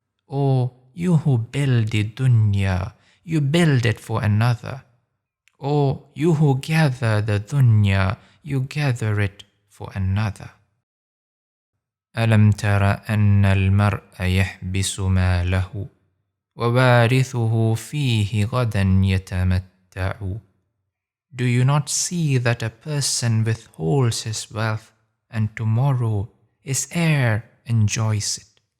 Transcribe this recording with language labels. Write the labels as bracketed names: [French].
[English] O you who build the dunya, you build it for another. O you who gather the dunya, you gather it for another. [Arabic] ألم تر أن المرء يحبس ماله ووارثه فيه غدا يتمتع. [English] Do you not see that a person withholds his wealth, and tomorrow his heir enjoys it?